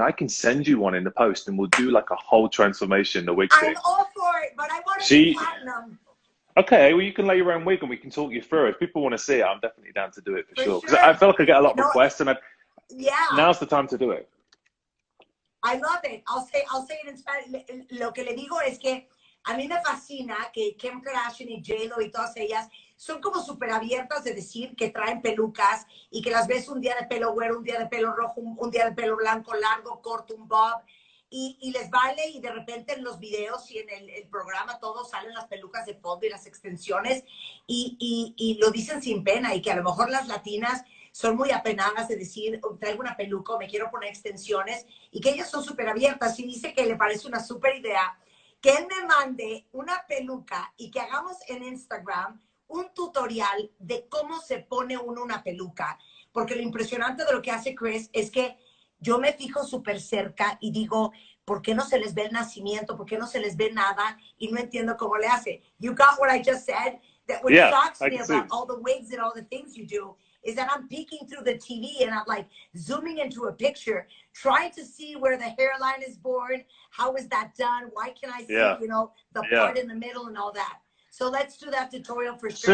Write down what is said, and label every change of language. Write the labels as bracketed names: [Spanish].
[English] I can send you one in the post and we'll do like a whole transformation, the wig thing. I'm all for it, but I want to be platinum. Okay, well, you can lay your own wig and we can talk you through it. If people want to see it, I'm definitely down to do it for sure. Because I feel like I get a lot of requests, and now's the time to do it. I love it. I'll say it in Spanish. [Spanish] Lo que le digo es que a mí me fascina que Kim Kardashian y J-Lo y todas ellas son como súper abiertas de decir que traen pelucas y que las ves un día de pelo güero, un día de pelo rojo, un día de pelo blanco, largo, corto, un bob. Y les vale, y de repente en los videos y en el programa todos salen las pelucas de fondo y las extensiones y lo dicen sin pena, y que a lo mejor las latinas son muy apenadas de decir, traigo una peluca o me quiero poner extensiones, y que ellas son súper abiertas. Y dice que le parece una súper idea que él me mande una peluca y que hagamos en Instagram un tutorial de cómo se pone uno una peluca. Porque lo impresionante de lo que hace Chris es que yo me fijo súper cerca y digo, ¿por qué no se les ve el nacimiento? ¿Por qué no se les ve nada? Y no entiendo cómo le hace. [English] You got what I just said? That what shocks me about all the wigs and all the things you do is that I'm peeking through the TV and I'm like zooming into a picture, trying to see where the hairline is born. How is that done? Why can I see, the part in the middle and all that? So let's do that tutorial for sure.